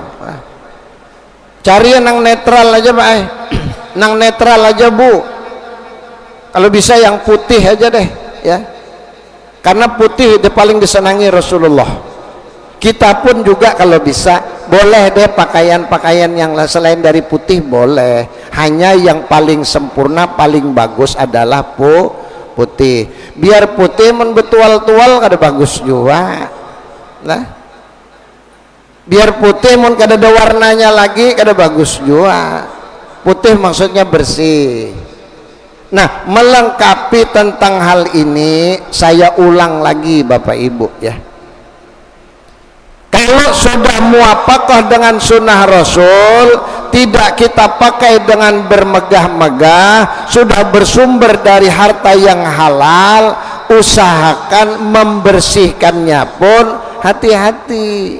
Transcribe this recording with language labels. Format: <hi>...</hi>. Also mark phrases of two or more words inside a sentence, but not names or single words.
<id>Cari yang netral aja Pak, nang netral aja Bu, kalau bisa yang putih aja deh ya, karena putih itu paling disenangi Rasulullah. Kita pun juga kalau bisa boleh deh pakaian-pakaian yang selain dari putih boleh, hanya yang paling sempurna paling bagus adalah putih.</id> <bjn>Biar putih men betual-tual kada bagus juga lah, biar putih mun kada ada warnanya lagi kada bagus juga.</bjn> <id>Putih maksudnya bersih. Nah, melengkapi tentang hal ini, saya ulang lagi Bapak Ibu ya, kalau sudah muwafaqah dengan sunnah Rasul, tidak kita pakai dengan bermegah-megah, sudah bersumber dari harta yang halal, usahakan membersihkannya pun hati-hati.</id>